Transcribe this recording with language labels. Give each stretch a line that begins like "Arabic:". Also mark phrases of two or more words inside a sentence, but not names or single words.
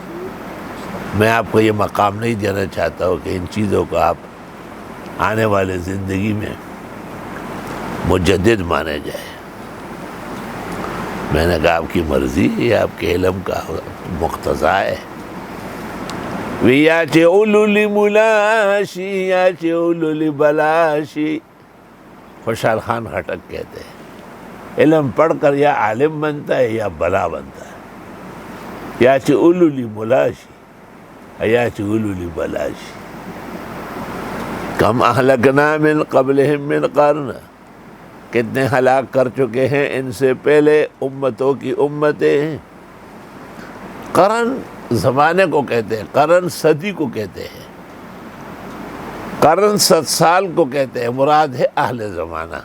Urdu: میں آپ کو یہ مقام نہیں دینا چاہتا ہوں کہ ان چیزوں کو آپ آنے والے زندگی میں مجدد مانے جائے۔ میں نے کہا آپ کی مرضی، یہ آپ کے علم کا مقتضا ہے۔
Pashto: ویا چولولی ملاشی یا چولولی بلاشی،
Urdu: خوشحال خان خٹک کہتے ہیں علم پڑھ کر یا عالم بنتا ہے یا بلا بنتا ہے،
Pashto: یا چولولی ملاشی یا چولولی بلاشی۔
Arabic: کم اہلکنا من قبلہم من قرن،
Urdu: کتنے ہلاک کر چکے ہیں ان سے پہلے امتوں کی امتیں۔ قرن زمانے کو کہتے ہیں، قرن صدی کو کہتے ہیں، قرن 100 سال کو کہتے ہیں، مراد ہے اہل زمانہ۔